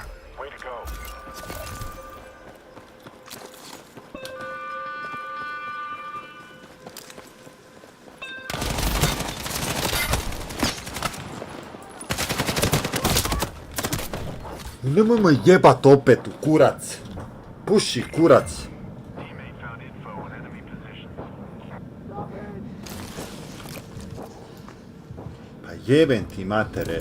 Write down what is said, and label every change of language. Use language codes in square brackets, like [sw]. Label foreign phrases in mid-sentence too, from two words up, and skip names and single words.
[en] Way to go. [hr] Nemoj me jebat opet u kurac. Puši kurac. [en] Teammate found info on enemy position. [hr] Pa jebem ti matere.